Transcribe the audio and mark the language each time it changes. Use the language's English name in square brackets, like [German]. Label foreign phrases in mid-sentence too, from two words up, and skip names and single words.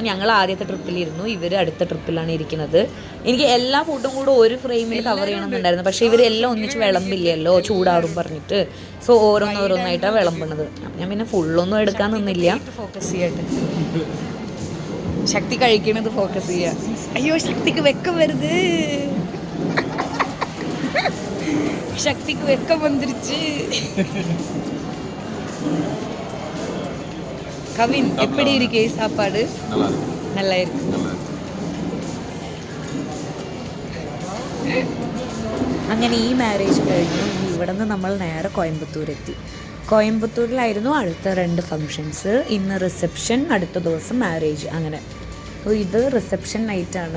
[Malayalam] ഞങ്ങൾ ആദ്യത്തെ ട്രിപ്പിലിരുന്നു, ഇവർ അടുത്ത ട്രിപ്പിലാണ് ഇരിക്കുന്നത്. എനിക്ക് എല്ലാ ഫുഡും കൂടെ ഒരു ഫ്രെയിമിൽ കവർ ചെയ്യണമെന്നുണ്ടായിരുന്നു. പക്ഷേ ഇവരെല്ലാം ഒന്നിച്ച് വിളമ്പില്ലല്ലോ, ചൂടാറും പറഞ്ഞിട്ട്. സോ ഓരോന്നോരോന്നായിട്ടാണ് വിളമ്പണത്. അപ്പം ഞാൻ പിന്നെ ഫുള്ളൊന്നും എടുക്കാൻ നിന്നില്ല. ഫോക്കസ് ചെയ്യട്ടെ, ശക്തി കഴിക്കണത് ഫോക്കസ് ചെയ്യുക. [Tamil] ஐயோ சக்திக்கு வெக்கம் வருது, சக்திக்கு வெக்கம் வந்துருச்சு. கவின் எப்படி இருக்கே சாப்பாடு? நல்லா இருக்கு. [Malayalam] അങ്ങനെ ഈ മാരേജ് കഴിഞ്ഞു. ഇവിടെ നിന്ന് നമ്മൾ നേരെ കോയമ്പത്തൂരെത്തി. കോയമ്പത്തൂരിലായിരുന്നു അടുത്ത 2 ഫങ്ഷൻസ്. ഇന്ന് റിസപ്ഷൻ, അടുത്ത ദിവസം മാരേജ്. അങ്ങനെ അപ്പോൾ ഇത് റിസപ്ഷൻ നൈറ്റാണ്.